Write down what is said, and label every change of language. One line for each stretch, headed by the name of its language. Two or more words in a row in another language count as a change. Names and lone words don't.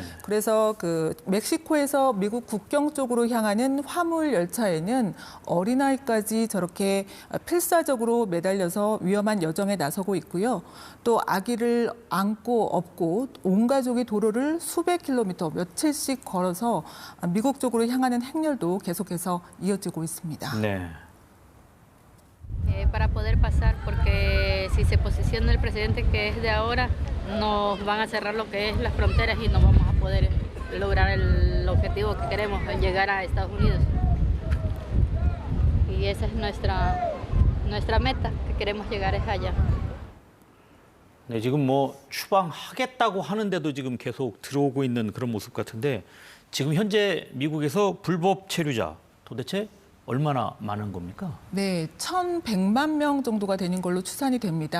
Korean: 그래서 멕시코에서 미국 국경 쪽으로 향하는 화물 열차에는 어린아이까지 저렇게 필사적으로 매달려서 위험한 여정에 나서고 있고요. 또 아기를 안고 업고 온 가족이 도로를 수백 킬로미터, 며칠씩 걸어서 미국 쪽으로 향하는 행렬도 계속해서 이어지고 있습니다. 네.
Spanish: Para poder pasar, porque si se posiciona el presidente que es de ahora, nos van a cerrar lo que es las fronteras y no vamos a poder lograr el objetivo que queremos, llegar a Estados Unidos. Y esa es nuestra meta, que queremos llegar es allá.
Korean: 네, 지금 추방하겠다고 하는데도 지금 계속 들어오고 있는 그런 모습 같은데 지금 현재 미국에서 불법 체류자 도대체 얼마나 많은 겁니까? 네, 1,100만 명 정도가 되는 걸로 추산이 됩니다.